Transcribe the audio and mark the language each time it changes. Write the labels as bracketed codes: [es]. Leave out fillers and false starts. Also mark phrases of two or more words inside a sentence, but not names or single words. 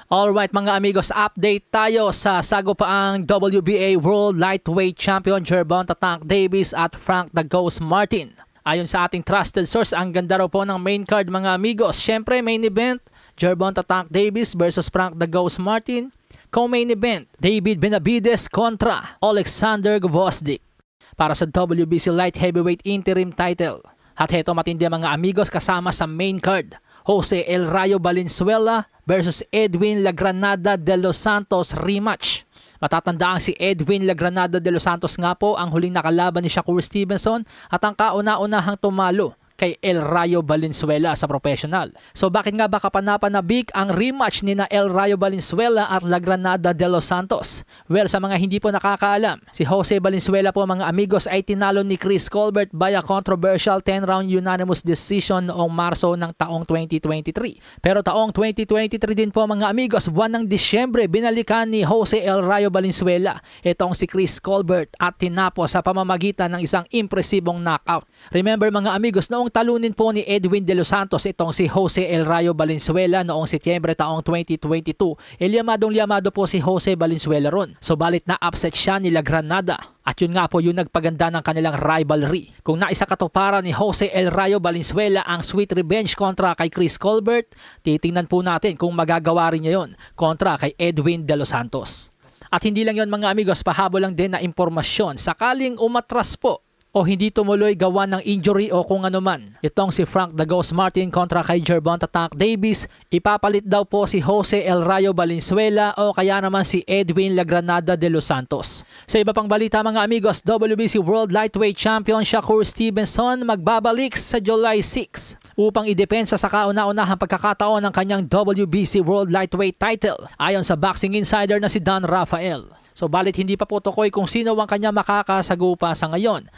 [tl] Alright mga amigos, update tayo sa sagupaang WBA World Lightweight Champion Gervonta Tank Davis at Frank the Ghost Martin. Ayon sa ating [en] trusted source, [tl] ang ganda raw po ng [en] main card [tl] mga amigos. Syempre [en] main event, [tl] Gervonta Tank Davis versus Frank the Ghost Martin. [en] Co-main event, [tl] David Benavides kontra Alexander Gvozdyk para sa WBC Light Heavyweight Interim title. At heto matindi mga amigos, kasama sa [en] main card, [tl] Jose El Rayo Valenzuela versus Edwin Lagranada de los Santos rematch. Matatandaang si Edwin Lagranada de los Santos nga po ang huling nakalaban ni Shakur Stevenson at ang kauna-unahang tumalo kay El Rayo Valenzuela sa professional. So bakit nga ba kapanapanabik ang rematch ni na El Rayo Valenzuela at Lagranada de los Santos? Well, sa mga hindi po nakakaalam, si Jose Valenzuela po mga amigos ay tinalo ni Chris Colbert [en] via controversial 10-round unanimous decision [tl] noong Marso ng taong 2023. Pero taong 2023 din po mga amigos, buwan ng Disyembre, binalikan ni Jose El Rayo Valenzuela itong si Chris Colbert at tinapos sa pamamagitan ng isang impresibong knockout. Remember mga amigos, noong talunin po ni Edwin de los Santos itong si Jose El Rayo Valenzuela noong Setyembre taong 2022. Lyamadong-lyamado po si Jose Valenzuela ron. So balit na upset siya ni Lagranada. At yun nga po yung nagpaganda ng kanilang rivalry. Kung naisa katuparan ni Jose El Rayo Valenzuela ang [en] sweet revenge [tl] kontra kay Chris Colbert, titingnan po natin kung magagawa rin niya yun kontra kay Edwin de los Santos. At hindi lang yun mga amigos, pahabol lang din na impormasyon. Sakaling umatras po o hindi tumuloy gawa ng injury o kung ano man, itong si Frank the Ghost Martin kontra kay Gervonta Tank Davis, ipapalit daw po si Jose El Rayo Valenzuela o kaya naman si Edwin Lagranada de los Santos. Sa iba pang balita mga amigos, WBC World Lightweight Champion Shakur Stevenson magbabalik sa July 6 upang idepensa sa kauna-unahang pagkakataon ng kanyang WBC World Lightweight title ayon sa [en] boxing insider [tl] na si Don Rafael. So balit hindi pa po tukoy kung sino ang kanya makakasagupa sa ngayon.